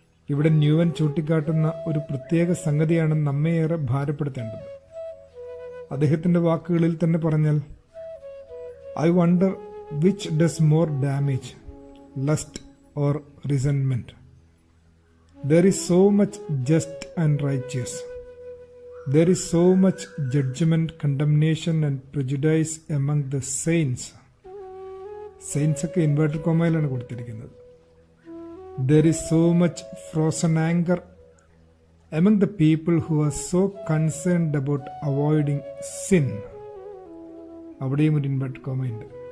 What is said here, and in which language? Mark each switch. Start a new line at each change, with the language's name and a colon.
Malayalam: ഇവിടെ ന്യൂവൻ ചൂണ്ടിക്കാട്ടുന്ന ഒരു പ്രത്യേക സംഗതിയാണ് നമ്മേയേറെ ഭാരപ്പെടുത്തേണ്ടത്. അദ്ദേഹത്തിന്റെ വാക്കുകളിൽ തന്നെ പറഞ്ഞാൽ,
English: I wonder which does more damage, lust or resentment. There is so much just and righteous. There is so much judgment, condemnation and prejudice among the saints.
Malayalam: Saints ഒക്കെ ഇൻവേർട്ടഡ് കോമയിലാണ് കൊടുത്തിരിക്കുന്നത്.
English: There is so much frozen anger among the people who are so concerned about avoiding sin.
Malayalam: അവിടെയും ഒരു inverted കോമയുണ്ട്.